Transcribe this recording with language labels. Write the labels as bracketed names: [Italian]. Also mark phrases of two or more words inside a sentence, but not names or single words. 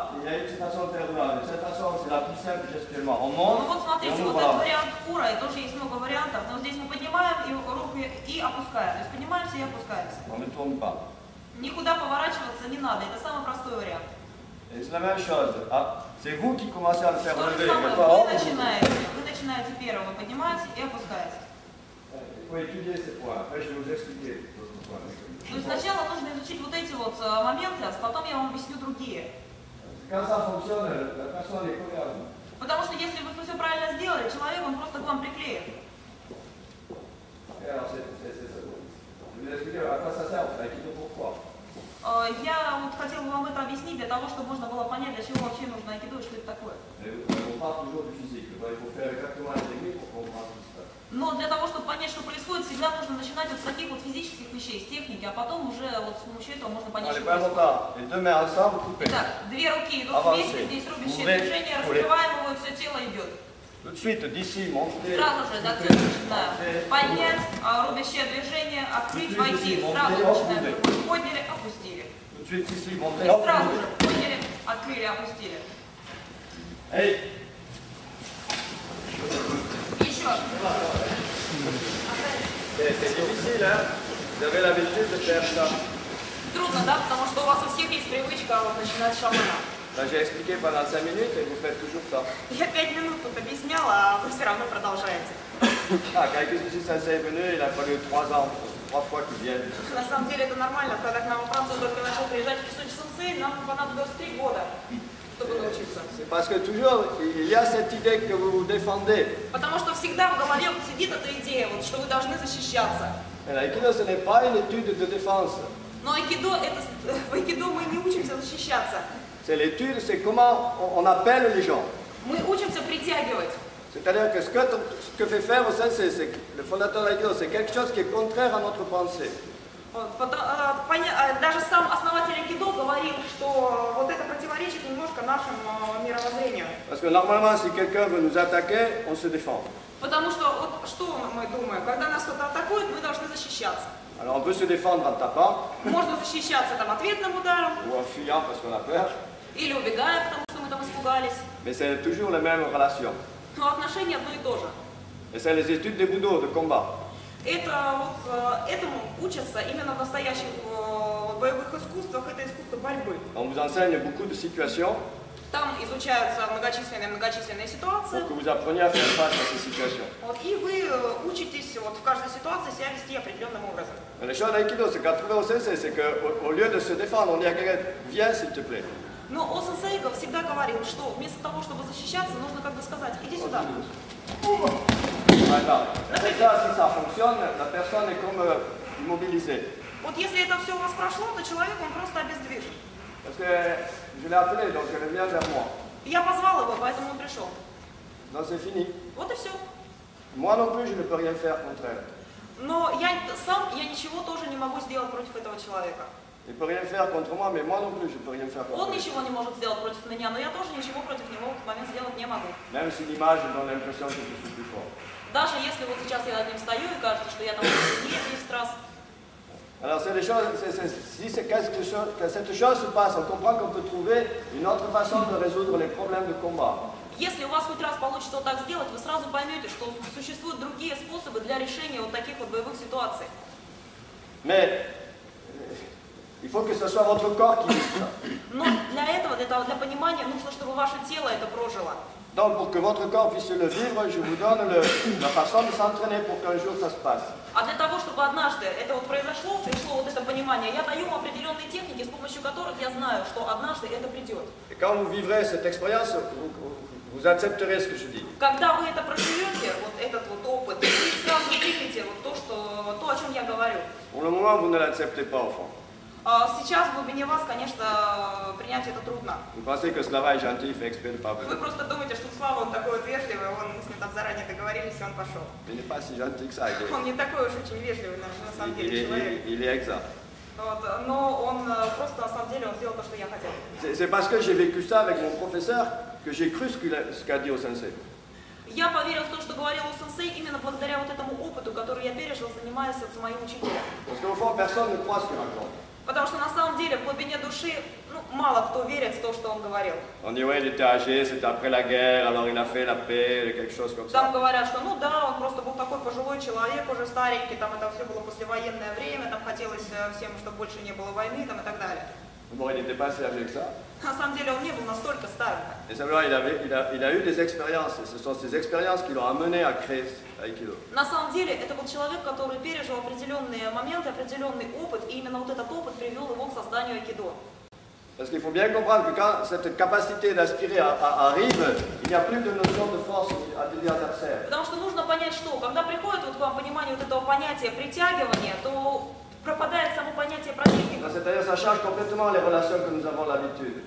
[French] a une façon de faire droit. Cette façon, c'est la plus simple gestuellement. On [Russian] Ну [French] monte, [Russian] вот смотрите, [French] et on [Russian] вот [French] ouvre la [Russian] этот [French] main. [Russian] вариант кура, и тоже есть много вариантов, но здесь мы поднимаем и руку и опускаем. То есть поднимаемся и опускаемся. [French] On ne tourne pas. [Russian] Никуда поворачиваться не надо, это самый простой вариант. [French] Et c'est la même chose. Ah, c'est vous qui commencez à le faire [Russian] То же [French] lever. [Russian] самое, [French] Mais pas, oh, [Russian] вы начинаете первым, вы поднимаете и опускаете. [French] il faut étudier ces points. Après, je vais vous expliquer d'autres points. [Russian] То есть сначала нужно изучить вот эти вот моменты, а потом я вам объясню другие. [French] Quand ça fonctionne, la personne est collée à vous. [Russian] Потому что если вы все правильно сделали, человек, он просто к вам приклеит. [French] Et alors, je vais vous expliquer à quoi ça sert, en fait, pourquoi. [Russian] Я вот хотела бы вам это объяснить для того, чтобы можно было понять, для чего вообще нужно айкидо и что это такое. [French] On parle toujours du physique. Il faut faire exactement la technique pour comprendre tout ça. [Russian] Но для того, чтобы понять, что происходит, всегда нужно начинать вот с таких вот физических вещей, с техники, а потом уже вот с помощью этого можно понять, что происходит. [French] Les deux mains ensemble, coupées. [Russian] Итак, две руки идут вместе, здесь рубящее движение, раскрываем его, и все тело идет. [French] Tout de suite, d'ici, monter. [Russian] Сразу же до центра начинаем поднять, рубящее движение, открыть, войти, сразу начинаем. Подняли, опустили. [French] Tout de suite, ici, monter. [Russian] И сразу же подняли, открыли, опустили. Hey. Еще. [French] C'est difficile, hein? Vous avez l'habitude de faire ça. [Russian] Трудно, да? Потому что у вас у всех есть привычка вот, начинать с шамана. [French] J'ai expliqué pendant 5 minutes et vous faites toujours ça. [Russian] Я 5 минут тут объясняла, а вы все равно продолжаете. [French] Ah, quand Ikizuchi Sensei est venu, il a fallu 3 ans, 3 fois qu'il vienne. [Russian] На самом деле это нормально. Когда к нам во Францию только начал приезжать Кисучи Сенсей, нам понадобилось 3 года, чтобы научиться. [French] C'est parce que toujours, il y a cette idée que vous vous défendez. [Russian] Потому что всегда в голове вот сидит эта идея, вот, что вы должны защищаться. [French] Mais l'aïkido, ce n'est pas une étude de défense. [Russian] Но айкидо, в айкидо мы не учимся защищаться. [French] C'est l'étude, c'est comment on appelle les gens. [Russian] Мы учимся притягивать. [French] C'est-à-dire que ce que fait faire au sensei, c'est le fondateur de l'aïkido, c'est quelque chose qui est contraire à notre pensée. [Russian] Даже сам основатель айкидо говорил, что вот это противоречит немножко нашему мировоззрению. [French] Parce que normalement, si quelqu'un veut nous attaquer, on se défend. [Russian] Потому что вот что мы думаем, когда нас кто-то атакует, мы должны защищаться. [French] Alors on peut se défendre en tapant. [Russian] Можно защищаться там ответным ударом. [French] Ou en fuyant parce qu'on a peur. [Russian] Или убегая, потому что мы там испугались. [French] Mais c'est toujours la même relation. [Russian] Но отношения одно и то же. [French] Et c'est les études des Budo, de combat. [Russian] Этому учатся именно в настоящих боевых искусствах, это искусство борьбы. [French] On vous enseigne beaucoup de situations. [Russian] Там изучаются многочисленные ситуации. [French] Pour que vous appreniez à faire face à ces situations. [Russian] Вот, и вы учитесь вот, в каждой ситуации себя вести определенным образом. [French] Mais le chose d'aïkido, c'est qu'à trouver au sensei, c'est qu'au lieu de se défendre, on dit à quelqu'un, viens s'il te plaît. [Russian] Но Осен Сейго всегда говорил, что вместо того, чтобы защищаться, нужно как бы сказать, иди сюда. [French] Voilà. Après ça, si ça fonctionne, la personne est comme immobilisée. [Russian] Вот если это все у вас прошло, то человек, он просто обездвижен. [French] Parce que je l'ai appelé, donc elle vient vers moi. [Russian] Я позвал его, поэтому он пришел. [French] Donc c'est fini. [Russian] Вот и все. [French] Moi non plus, je ne peux rien faire contre elle. [Russian] Но я ничего тоже не могу сделать против этого человека. [French] Il ne peut rien faire contre moi, mais moi non plus, je ne peux rien faire contre [Russian] Он [French] elle. [Russian] ничего не может сделать против меня, но я тоже ничего против него в этот момент сделать не могу. [French] Même si l'image donne l'impression que je suis plus fort. [Russian] Даже если вот сейчас я над ним стою и кажется, что я там сильнее в 10 раз. [French] Alors c'est des choses, si cette chose se passe, on comprend qu'on peut trouver une autre façon de résoudre les problèmes de combat. [Russian] Если у вас хоть раз получится вот так сделать, вы сразу поймете, что существуют другие способы для решения вот таких вот боевых ситуаций. [French] Mais il faut que ce soit votre corps qui vive ça. [Russian] Но для этого, для понимания, нужно, чтобы ваше тело это прожило. [French] Donc pour que votre corps puisse le vivre, je vous donne la façon de s'entraîner pour qu'un jour ça se passe. [Russian] А для того, чтобы однажды это вот произошло, пришло вот это понимание, я даю вам определенные техники, с помощью которых я знаю, что однажды это придет. [French] Et quand vous vivrez cette expérience, vous accepterez ce que je dis. [Russian] Когда вы это проживете, вот этот вот опыт, вы сразу примете вот то, о чем я говорю. [French] Pour le moment, vous ne l'acceptez pas au fond. [Russian] Сейчас в глубине вас, конечно, принять это трудно. [French] Vous pensez que Slava est gentil, il fait exprès de ne pas [Russian] Вы [French] venir. [Russian] просто думаете, что Слава, он такой вот вежливый, мы с ним там заранее договорились, и он пошел. [French] Il n'est pas si gentil que ça. [Russian] Он не такой уж очень вежливый, на самом деле, человек. [French] Il est exempt. [Russian] Вот, но он просто, на самом деле, он сделал то, что я хотел. [French] C'est parce que j'ai vécu ça avec mon professeur que j'ai cru ce qu'a dit au sensei. [Russian] Я поверил в то, что говорил у сенсей, именно благодаря вот этому опыту, который я пережил, занимаясь с моим учителем. [French] Parce qu'au fond, personne ne croit ce qu'il raconte. [Russian] Потому что на самом деле в глубине души, мало кто верит в то, что он говорил. [French] On dit, ouais, il était âgé, c'était après la guerre, alors il a fait la paix, quelque chose comme [Russian] Там [French] ça. [Russian] говорят, что ну да, он просто был такой пожилой человек, уже старенький, там это все было послевоенное время, там хотелось всем, чтобы больше не было войны, там и так далее. [French] Bon, il n'était pas si âgé que ça. [Russian] На самом деле он не был настолько старым. [French] Et simplement, il a eu des expériences, et ce sont ces expériences qui l'ont amené à créer Aikido. [Russian] На самом деле это был человек, который пережил определенные моменты, определенный опыт, и именно вот этот опыт привел его к созданию айкидо. [French] Parce qu'il faut bien comprendre que quand cette capacité d'aspirer arrive, il n'y a plus de notion de force à l'adversaire. [Russian] Потому что нужно понять, что когда приходит вот к вам понимание вот этого понятия притягивания, то пропадает само понятие противника. [French] C'est-à-dire ça change complètement les relations que nous avons l'habitude.